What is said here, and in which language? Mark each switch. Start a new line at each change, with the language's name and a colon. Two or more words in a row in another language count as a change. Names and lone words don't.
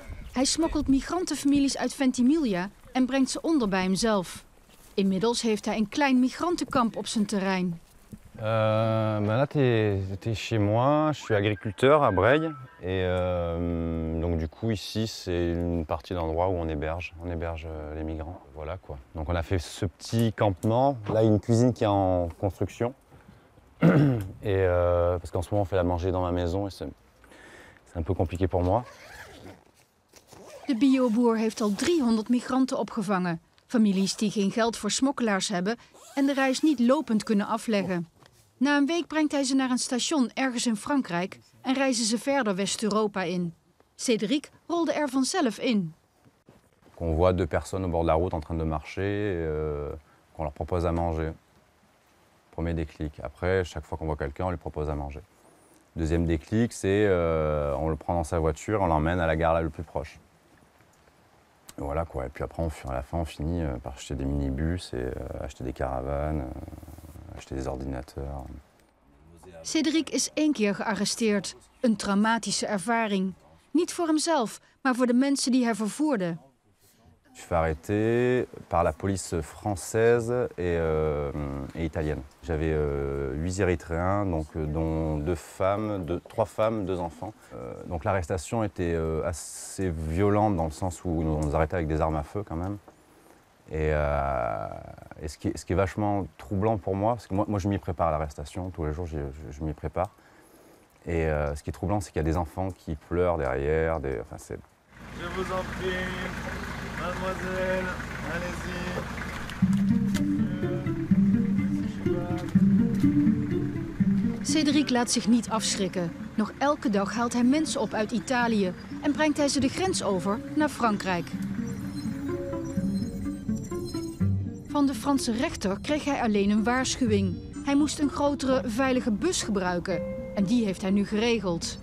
Dutch: Hij smokkelt migrantenfamilies uit Ventimiglia en brengt ze onder bij hemzelf. Inmiddels heeft hij een klein migrantenkamp op zijn terrein.
French: Là, t'es chez moi, je suis agriculteur à Breil. Et donc du coup, ici, c'est une partie d'endroit où on héberge les migrants. Voilà quoi. Donc on a fait ce petit campement. Là, il y a une cuisine qui est en construction. Et parce qu'en ce moment, on fait la manger dans ma maison et c'est un peu compliqué pour moi.
Dutch: De bioboer heeft al 300 migranten opgevangen. Families die geen geld voor smokkelaars hebben en de reis niet lopend kunnen afleggen. Na een week brengt hij ze naar een station ergens in Frankrijk en reizen ze verder West-Europa in. Cédric rolde er vanzelf in.
French: On voit 2 personnes au bord de la route en train de marcher, qu'on leur propose à manger. Premier déclic. Après, chaque fois qu'on voit quelqu'un, on lui propose à manger. Deuxième déclic, c'est on le prend dans sa voiture, on l'emmène à la gare la plus proche. Et voilà quoi. Et puis après, à la fin, on finit par acheter des minibus et acheter des caravanes, acheter des ordinateurs.
Dutch: Cédric is 1 keer gearresteerd. Een traumatische ervaring. Niet voor hemzelf, maar voor de mensen die hij vervoerde.
French: Je suis fait arrêter par la police française et italienne. J'avais 8 Érythréens, donc, dont 3 femmes, 2 enfants. Donc l'arrestation était assez violente dans le sens où on nous arrêtait avec des armes à feu quand même. Et ce qui est vachement troublant pour moi, parce que moi je m'y prépare à l'arrestation, tous les jours je m'y prépare. Et ce qui est troublant, c'est qu'il y a des enfants qui pleurent derrière. Je vous en prie, mademoiselle, allez-y.
Dutch: Cédric laat zich niet afschrikken. Nog elke dag haalt hij mensen op uit Italië en brengt hij ze de grens over naar Frankrijk. Van de Franse rechter kreeg hij alleen een waarschuwing. Hij moest een grotere, veilige bus gebruiken. En die heeft hij nu geregeld.